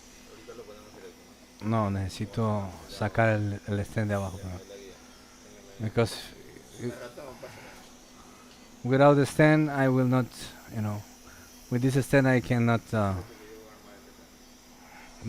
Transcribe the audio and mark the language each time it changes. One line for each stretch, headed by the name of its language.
Spanish: ahorita lo ponemos directo, no, necesito sacar el stand de abajo ¿no? primero. Es la guía. Tenga la guía.
English: Because
Spanish: Al rato pásala.
English: without the stand I will not, with this stand I cannot
Spanish: Fíjate que yo voy a armar el stand.